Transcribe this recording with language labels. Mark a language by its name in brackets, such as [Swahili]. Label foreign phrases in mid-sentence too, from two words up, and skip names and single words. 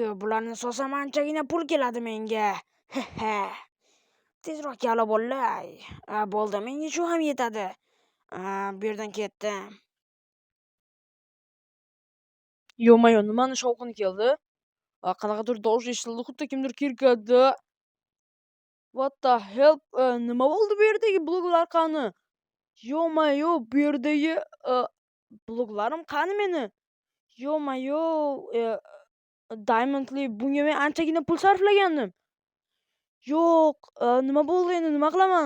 [Uzbek] Bularni solsam anchagina pul keladi menga. Tezroq kavlab olay. Bo'ldi, menga shu ham yetadi. Bu yerdan ketdim. Yo-mayo, nimani shovqini keldi? Qanaqadir tovush eshitildi, xuddi kimdir kirkadi. [English] What the hell? [Uzbek] Nima bo'ldi bu yerdagi bloklar qani? Yo-mayo, bu yerdagi bloklarim qani meni? Yo-mayo, diamondli, bunga men anchagina pul sarflagandim. Yo'q, nima bo'ldi endi? Nima qilaman?